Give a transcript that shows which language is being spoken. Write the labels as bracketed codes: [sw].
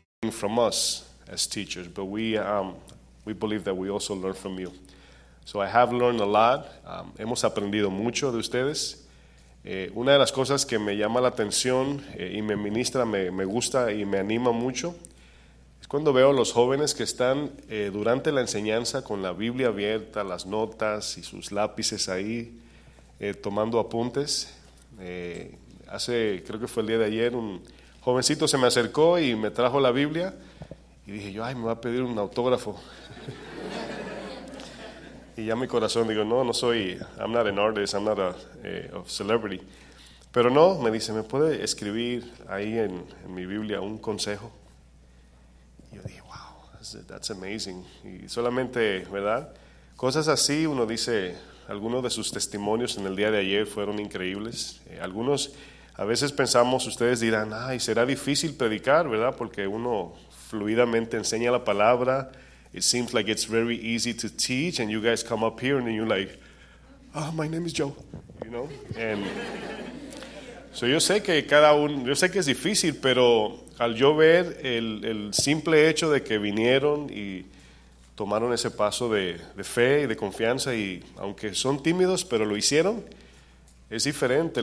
[en] from us as teachers, but we believe that we also learn from you. So I have learned a lot. [es] Hemos aprendido mucho de ustedes. Una de las cosas que me llama la atención y me ministra, me gusta y me anima mucho, es cuando veo a los jóvenes que están durante la enseñanza con la Biblia abierta, las notas y sus lápices ahí, tomando apuntes. Creo que fue el día de ayer, un jovencito se me acercó y me trajo la Biblia y dije yo, me va a pedir un autógrafo. Y ya mi corazón digo, no soy, [en] I'm not an artist, I'm not a celebrity. [es] Pero no, me dice, ¿me puede escribir ahí en mi Biblia un consejo? Y yo dije, wow, [en] that's amazing. [es] Y solamente, ¿verdad? Cosas así, uno dice, algunos de sus testimonios en el día de ayer fueron increíbles. Algunos, a veces pensamos, ustedes dirán, será difícil predicar, ¿verdad? Porque uno fluidamente enseña la palabra. [en] It seems like it's very easy to teach, and you guys come up here and you're like, my name is Joe, you know? [es] And so yo sé que es difícil, pero al yo ver el simple hecho de que vinieron y tomaron ese paso de fe y de confianza, y aunque son tímidos, pero lo hicieron, es diferente.